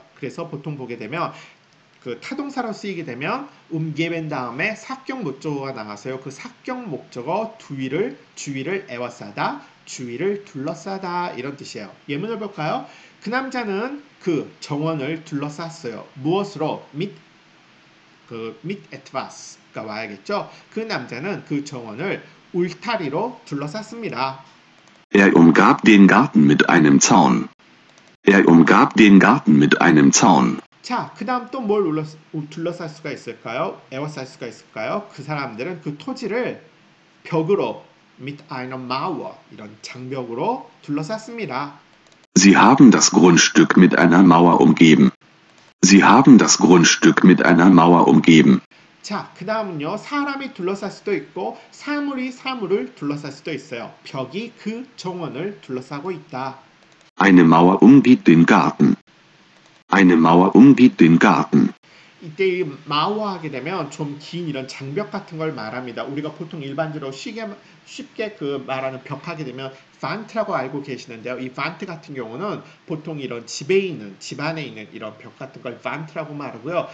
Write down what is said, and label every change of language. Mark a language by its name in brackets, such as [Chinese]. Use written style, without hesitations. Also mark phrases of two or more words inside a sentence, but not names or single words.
[Korean] 그래서 보통 보게 되면 그 타동사로 쓰이게 되면 umgeben 다음에 사격 목적어가 나와서요. 그 사격 목적어 주위를 에워싸다, 주위를 둘러싸다 이런 뜻이에요. 예문을 볼까요? 그 남자는 그 정원을 둘러쌌어요. 무엇으로? [German] mit etwas [Korean] 가 와야겠죠. 그 남자는 그 정원을 울타리로 둘러쌌습니다. [German] Er umgab den Garten mit einem Zaun. Er umgab den Garten mit einem Zaun. [Korean] 자, 그 다음 또 뭘 둘러쌀 수가 있을까요? 에워쌀 수가 있을까요? 그 사람들은 그 토지를 벽으로 [German] mit einer Mauer [Korean] 이런 장벽으로 둘러쌌습니다. [German] Sie haben das Grundstück mit einer Mauer umgeben. Sie haben das Grundstück mit einer Mauer umgeben. [Korean] 자, 그 다음은요. 사람이 둘러쌀 수도 있고 사물이 사물을 둘러쌀 수도 있어요. 벽이 그 정원을 둘러싸고 있다. [German] Eine Mauer umgibt den Garten. Eine Mauer umgibt den Garten. [Korean] 이때 이 마우어 하게 되면 좀 긴 이런 장벽 같은 걸 말합니다. 우리가 보통 일반적으로 쉽게 그 말하는 벽 하게 되면 판트라고 알고 계시는데요. 이 판트 같은 경우는 보통 이런 집 안에 있는 이런 벽 같은 걸 판트라고 말하고요.